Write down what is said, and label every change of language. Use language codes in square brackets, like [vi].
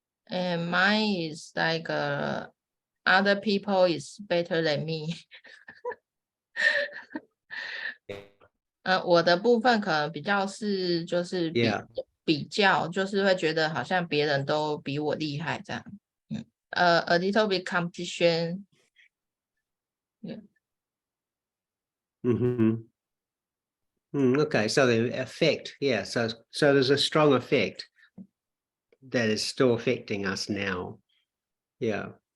[en] And mine is like other people is better than me. [zh] 我的部分可能比较是就是比较，就是会觉得好像别人都比我厉害这样。 [en] A little bit competition. Yeah. Okay, so the effect, yeah. So there's a strong effect that is still affecting us now. Yeah.